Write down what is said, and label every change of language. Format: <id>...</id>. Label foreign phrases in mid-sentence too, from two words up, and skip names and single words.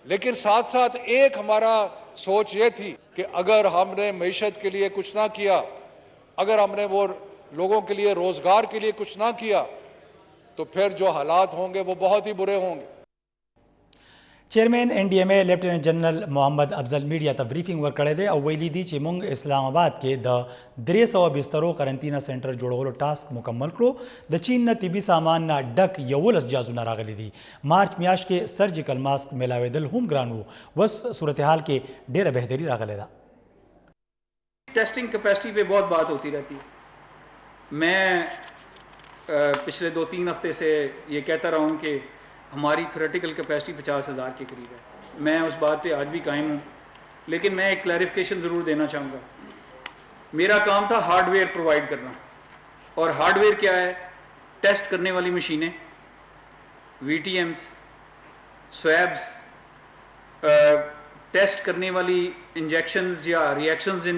<ur>لیکن ساتھ ساتھ ایک ہمارا سوچ یہ تھی کہ اگر ہم نے معیشت کے لیے کچھ نہ کیا اگر ہم نے وہ لوگوں کے لیے روزگار کے لیے کچھ نہ کیا تو پھر جو حالات ہوں گے وہ بہت ہی برے ہوں گے.</ur> <ps>چیئرمین این ڈی ایم اے لیفټیننټ جنرال محمد افضل میډیا ته بریفینګ ورکړی دی او ویلي دي چې موږ اسلام آباد کې د 300 بسترو قرنطینه سنټر جوړولو ټاسک مکمل کړو د چین نه طبي سامان نه ډک 11 جازونه راغلي دي مارچ میاشت کې</ps> <en>surgical mask</en> <ps>میلاوېدل هم ګران وو اوس صورتحال کې ډېره بهتري راغلی ده</ps> <en>testing capacity</en> <ur>پہ بہت بات ہوتی رہتی ہے میں پچھلے 2-3 ہفتے سے یہ کہتا رہا ہوں کہ ہماری</ur> <en>theoretical capacity</en> <ur>50,000 کے قریب ہے میں اس بات پہ آج بھی قائم ہوں لیکن میں ایک کلیریفیکیشن ضرور دینا چاہوں گا میرا کام تھا</ur> <en>hardware provide</en> <ur>کرنا اور ہارڈ ویئر کیا ہے ٹیسٹ کرنے والی مشینیں</ur> <en>VTMs swabs</en> <ur>ٹیسٹ کرنے والی انجیکشنز یا ری ایکشنز جن</ur>